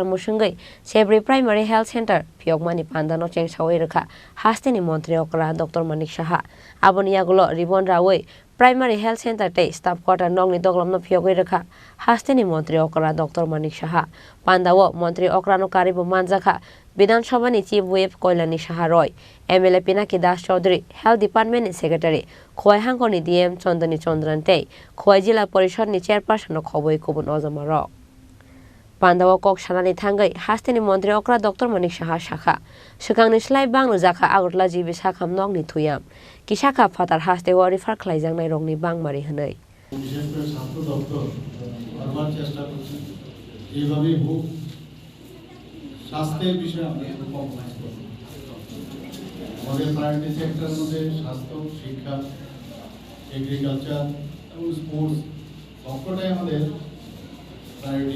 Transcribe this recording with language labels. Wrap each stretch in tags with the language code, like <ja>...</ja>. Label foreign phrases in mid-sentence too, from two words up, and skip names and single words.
<trp>musungei Chebri Primary Health Center Phiyogmani pandano chengsawi rekha Hasteni Mantri Okra Dr.Manik saha aboni yagulo ribon rawi Primary Health Center te</trp> <en>staff quarter</en> <trp>nokni doglam no Phiyogwi rekha Hasteni Mantri Okra Dr.Manik saha pandawo Mantri Okra no karibo manjakha Bidhan Sabha ni</trp> <en>Chief Whip</en> <trp>Koilani Saharoi, MLA Pinaki Das Chaudhary, Health Department ni Secretary, Khoi Hangko ni DM Chandani Chandran Khoi Jila Parishad ni Chairperson no Khoboi Kubun Ozamarok. Pandawa kok sanani thangai Hasteni Mantri Okra Dr.Manik saha sakha. Khorang ni slai bang Rwjakha Agortla jibi sakham nokni thuyam. Kisakha fatar hastewa refer khlaijaknai rongni bangmari hwnei.</trp> <bn>বিশেষ করে স্বাস্থ্য দপ্তর বারবার চেষ্টা করছে এইভাবেই হোক স্বাস্থ্যের বিষয়ে আমরা কম্প্রোমাইজ করব আমাদের প্রায়োরিটি সেক্টরের মধ্যে স্বাস্থ্য শিক্ষা এগ্রিকালচার এবং স্পোর্টস সবকটাই আমাদের প্রায়োরিটি</bn>